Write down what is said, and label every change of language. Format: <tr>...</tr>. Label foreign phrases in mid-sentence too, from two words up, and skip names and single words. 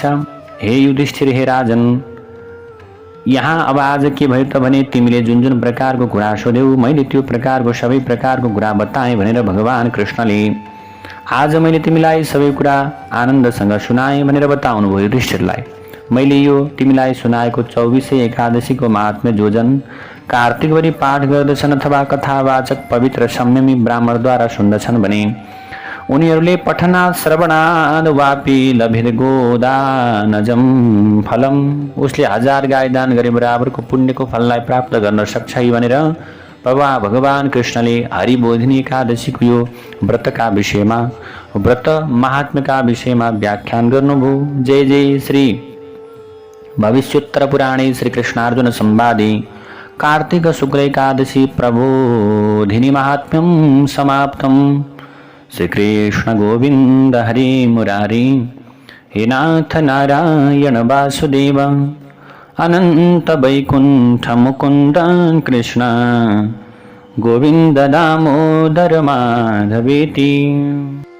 <ne>हे युधिष्ठिर, हे राजन, यहाँ अब आज के भयो त भने तिमीले जुन जुन प्रकारको कुरा सोध्यौ मैले त्यो प्रकारको सबै प्रकारको कुरा बताएँ भनेर भगवान कृष्णले आज मैले तिमीलाई सबै कुरा आनन्दसँग सुनाएँ भनेर बताउनु भयो युधिष्ठिरलाई। मैले यो तिमीलाई सुनाएको 24 एकादशीको महात्म्य जो जन कार्तिकभरि पाठ गर्दछन् अथवा कथावाचक पवित्र संयमी ब्राह्मणद्वारा सुन्दछन् भने उनीहरूले</ne> <sa>पठनात् श्रवणाद् वापि लभिर गोदानजम फलम,</sa> <ne>उसले 1000 गाई दान गरे बराबरको पुण्यको फललाई प्राप्त गर्न सक्छ भनेर भगवान कृष्णले हरिबोधिनी एकादशीको यो व्रतका विषयमा व्रत महात्म्यका विषयमा व्याख्यान गर्नुभयो।</ne> <sa>जय जय श्री भविष्योत्तर पुराणे श्री कृष्णार्जुन संवादे कार्तिक शुक्ल एकादशी प्रबोधिनी महात्म्यम समाप्तम। श्री कृष्ण गोविंद हरे मुरारी, हे नाथ नारायण वासुदेव, अनंत वैकुंठ मुकुंद कृष्ण गोविंद दामोदर माधवेति।</sa>